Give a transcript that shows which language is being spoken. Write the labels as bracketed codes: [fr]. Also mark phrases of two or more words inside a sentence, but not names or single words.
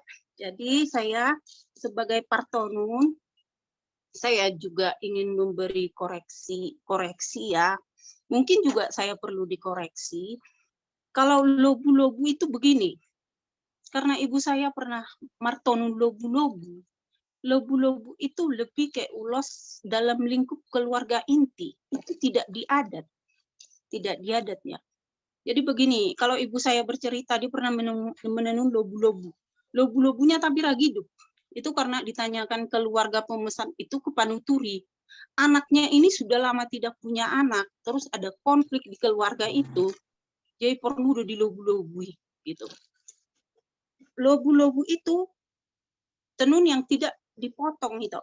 [id] Jadi saya sebagai partonun, saya juga ingin memberi koreksi ya. Mungkin juga saya perlu dikoreksi. Kalau lobu-lobu itu begini, karena ibu saya pernah martonun lobu-lobu. Lobu-lobu itu lebih kayak ulos dalam lingkup keluarga inti. Itu tidak diadat. Tidak diadatnya. Jadi begini, kalau ibu saya bercerita, dia pernah menenun lobu-lobu. Lobu-lobunya tapi Ragidup. Itu karena ditanyakan keluarga pemesan itu ke Panuturi. Anaknya ini sudah lama tidak punya anak. Terus ada konflik di keluarga itu. Jadi perlu di lobu-lobui. Gitu. Lobu-lobu itu tenun yang tidak dipotong itu.